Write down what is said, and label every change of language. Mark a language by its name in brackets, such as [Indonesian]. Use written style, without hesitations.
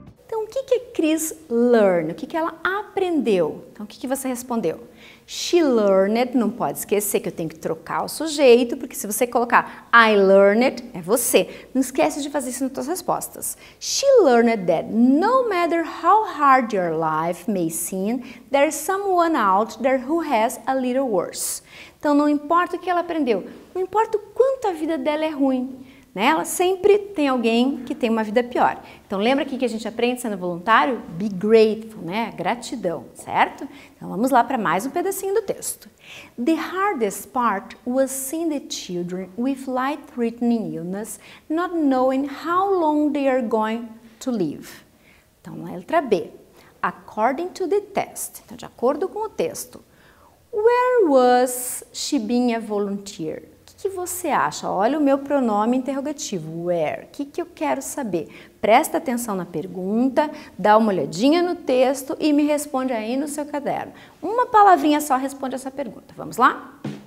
[Portuguese] O que Chris learn? O que ela aprendeu? Então, o que você respondeu? [English] She learned, [Portuguese] não pode esquecer que eu tenho que trocar o sujeito, porque se você colocar [English] I learned, [Portuguese] é você. Não esquece de fazer isso nas suas respostas. [English] She learned that no matter how hard your life may seem, there's someone out there who has a little worse. [Portuguese] Então, não importa o que ela aprendeu, não importa o quanto a vida dela é ruim, né? Ela sempre tem alguém que tem uma vida pior. Então, lembra aqui que a gente aprende sendo voluntário? [English] Be grateful, [Portuguese] né? Gratidão, certo? Então, vamos lá para mais um pedacinho do texto. [English] The hardest part was seeing the children with life-threatening illness, not knowing how long they are going to live. [Portuguese] Então, letra B. [English] According to the test. [Portuguese] Então, de acordo com o texto. [English] Where was she being a volunteer? [Portuguese] O que você acha? Olha o meu pronome interrogativo, where. O que eu quero saber? Presta atenção na pergunta, dá uma olhadinha no texto e me responde aí no seu caderno. Uma palavrinha só responde essa pergunta. Vamos lá?